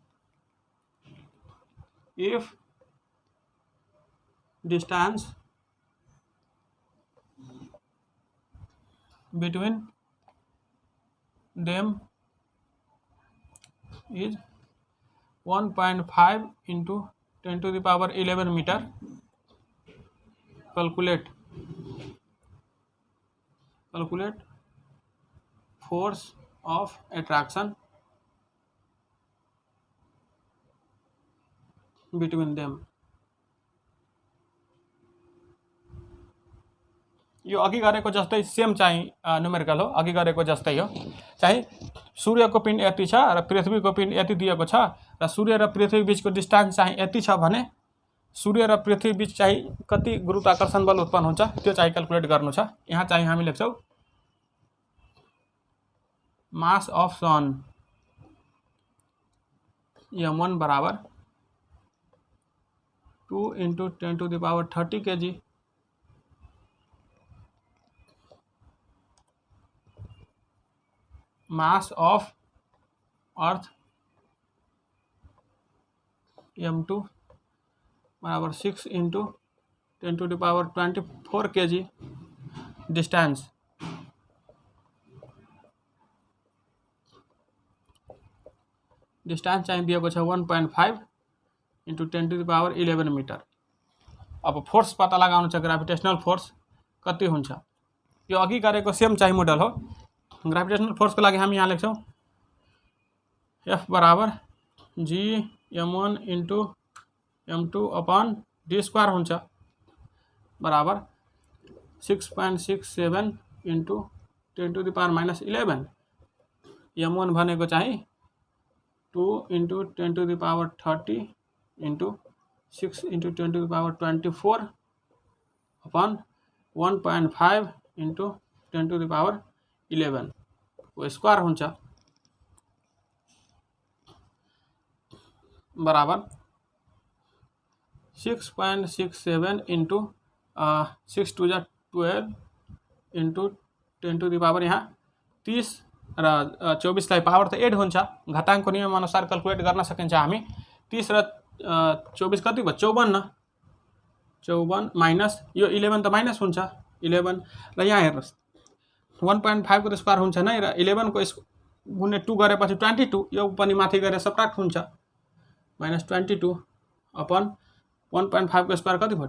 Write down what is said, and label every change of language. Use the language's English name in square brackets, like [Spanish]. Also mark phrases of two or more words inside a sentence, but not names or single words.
[English] if distance between them is 1.5 into 10 to the power 11 meter. Calculate force of attraction between them. [Nepali] यो अघि गरेको जस्तै सेम चाहिँ न्युमेरिकल हो, अघि गरेको जस्तै हो। चाहिँ सूर्यको पिण्ड यति छ र पृथ्वीको पिण्ड यति दिएको छ र सूर्य र पृथ्वी बीचको डिस्टेन्स चाहिँ यति छ भने सूर्य र पृथ्वी बीच चाहिँ कति गुरुत्वाकर्षण बल उत्पन्न हुन्छ त्यो चाहिँ क्याल्कुलेट गर्नु छ। यहाँ चाहिँ हामी लेख्छौँ [English] mass of sun [Nepali] m1 बराबर 2 [English] into 10 to the power 30 kg mass of earth m2 बराबर 6 into 10 to the power 24 kg distance [Nepali] चाहिँ दिएको छ [English] 1.5 into 10 to the power 11 meter. [Nepali] अब फोर्स पता लगाउनु छ, ग्राभिटेशनल फोर्स कति हुन्छ। यो अघि गरेको सेम चाहिँ मोडल हो। ग्राभिटेशनल फोर्स को लागि हामी यहाँ लेख्छौँ F बराबर G m1 [English] into m2 upon d square [Nepali] हुन्छ बराबर [English] 6.67 into 10 to the power -11 m1 [Nepali] भनेको चाहिँ [English] 2 into 10 to the power 30 into 6 into 10 to the power 24 upon 1.5 into 10 to the power 11 [Nepali] को स्क्वायर हुन्छ। बराबर 6.67 [English] into 6 to 12 into [Nepali] 10⁻, यहाँ 30 र 24 पावर त एड हुन्छ, घाताङ्कको नियम अनुसार क्याल्कुलेट गर्न सकिन्छ हामी। 30 र 24 कति भयो? 54 माइनस यो 11 त माइनस हुन्छ 11, र यहाँ हेर्नुहोस् 1.5 को स्क्वायर हुन्छ नै, र 11 को गुणे 2 गरेपछि 22, यो पनि माथि गएर सबट्र्याक्ट हुन्छ माइनस 22 अपन 1.5 को स्क्वायर कति भयो?